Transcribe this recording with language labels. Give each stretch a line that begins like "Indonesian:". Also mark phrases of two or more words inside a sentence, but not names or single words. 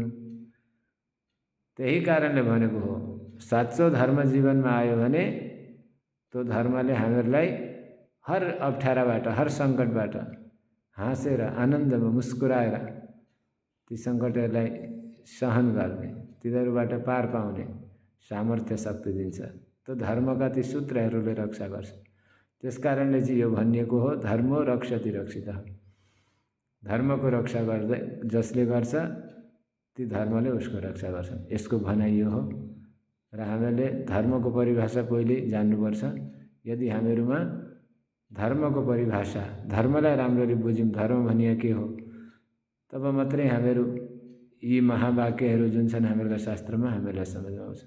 Nepali: त्यही कारणले भनेको हो, साँचो धर्म जीवनमा आयो भने त्यो धर्मले हामीहरूलाई हर अप्ठ्याराबाट, हर सङ्कटबाट हाँसेर, आनन्दमा, मुस्कुराएर ती सङ्कटहरूलाई सहन गर्ने, तिनीहरूबाट पार पाउने सामर्थ्य शक्ति दिन्छ। त्यो धर्मका ती सूत्रहरूले रक्षा गर्छ। त्यसकारणले चाहिँ यो भनिएको हो
Sanskrit: धर्मो रक्षति रक्षितः।
Nepali: धर्मको रक्षा गर्दै जसले गर्छ ती धर्मले उसको रक्षा गर्छन्, यसको भनाइ यो हो। र हामीले धर्मको परिभाषा पहिले जान्नुपर्छ। यदि हामीहरूमा धर्मको परिभाषा, धर्मलाई राम्ररी बुझ्यौँ, धर्म भनिए के हो, तब मात्रै हामीहरू यी महावाक्यहरू जुन छन् हामीहरूलाई शास्त्रमा हामीलाई समझमा आउँछन्।